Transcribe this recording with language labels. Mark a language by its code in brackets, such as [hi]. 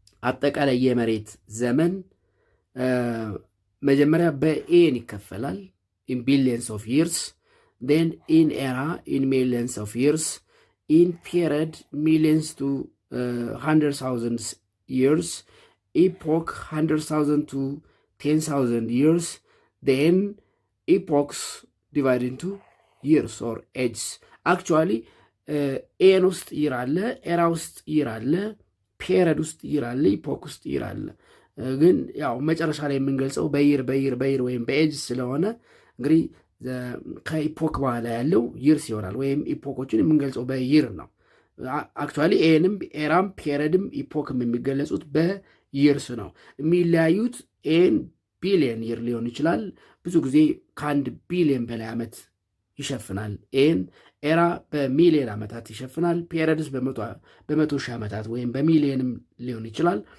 [am] አጠቃላይ የመሬት ዘመን መጀመሪያ በኤን ይከፈላል [en] in billions of years, then in era in millions of years, in period millions to 100,000 years, epoch 100,000 to 10,000 years, then epochs divided into years or ages. [am] Actually ኤን ውስጥ ይር አለ፣ ኤራ ውስጥ ይር አለ፣ ፔሪድ ውስጥ ይር አለ፣ ኢፖክ ውስጥ ይር አለ። ግን ያው መጨረሻ ላይ የምንገልጸው በይር ወይም በኤጅ ስለሆነ እንግዲህ ከኢፖክ በኋላ ያለው ይርስ ይሆናል፣ ወይም ኢፖኮችን የምንገልጸው በይር ነው። አክቹዋሊ ኤንም ኤራም ፔሪድም ኢፖክም የሚገለጹት በይርስ ነው። የሚለያዩት ኤን ቢሊየን ይር ሊሆን ይችላል። ብዙ ጊዜ ከ1 ቢሊየን በላይ ዓመት ይሸፍናል። ኤራ በሚሊየን ዓመታት ይሸፍናል። ፔሪድስ በመቶ ሺህ ዓመታት ወይም በሚሊየንም ሊሆን ይችላል።